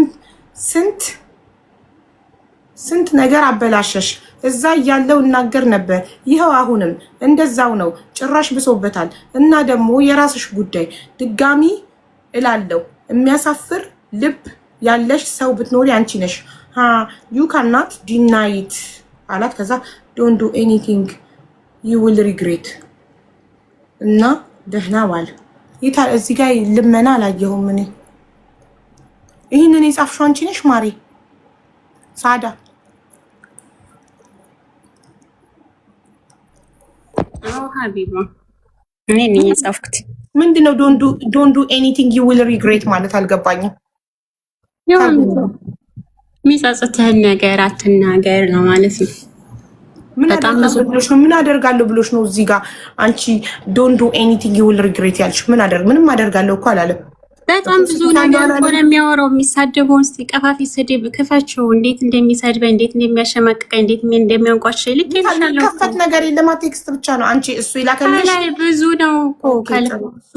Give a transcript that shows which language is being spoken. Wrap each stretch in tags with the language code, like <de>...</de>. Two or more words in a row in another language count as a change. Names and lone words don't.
<am>ስንት ነገር አበላሸሽ። እዛ እያለው እናገር ነበር፣ ይኸው አሁንም እንደዛው ነው፣ ጭራሽ ብሶበታል። እና ደግሞ የራስሽ ጉዳይ ድጋሚ እላለሁ፣ የሚያሳፍር ልብ ያለሽ ሰው ብትኖሪ አንቺ ነሽ።</am> <en>you cannot deny it</en> <am>አላት። ከዛ</am> <en>don't do anything you will regret</en> <am>እና ደህና ዋል። እዚህ ጋር ልመና አላየሁም እኔ። ይህንን የጻፍሽው አንቺ ነሽ ማሪ ሳዳ? አዎ ሀቢባ እኔ ነኝ የጻፍኩት። ምንድነው</am> <en>don't do anything you will regret</en> <am>ማለት አልገባኝም። የሚጸጽትህን ነገር አትናገር ነው ማለት ነው። ምን አደርጋለሁ ብሎሽ ነው እዚህ ጋር አንቺ</am> <en>don't do anything you will regret</en> <am>ያልሽ? ምንም አደርጋለሁ እኮ አላለም። በጣም ብዙ ነገር ሆነ የሚያወራው። የሚሳደበውን እስኪ ቀፋፊ ስድብ ክፈችው። እንዴት እንደሚሰድበኝ፣ እንዴት እንደሚያሸማቅቀኝ፣ እንዴት እንደሚያንቋሸኝ ልክ ይችላል። ከፈት ነገር የለም ቴክስት ብቻ ነው። አንቺ እሱ ይላከልሽ ብዙ ነው እኮ</am>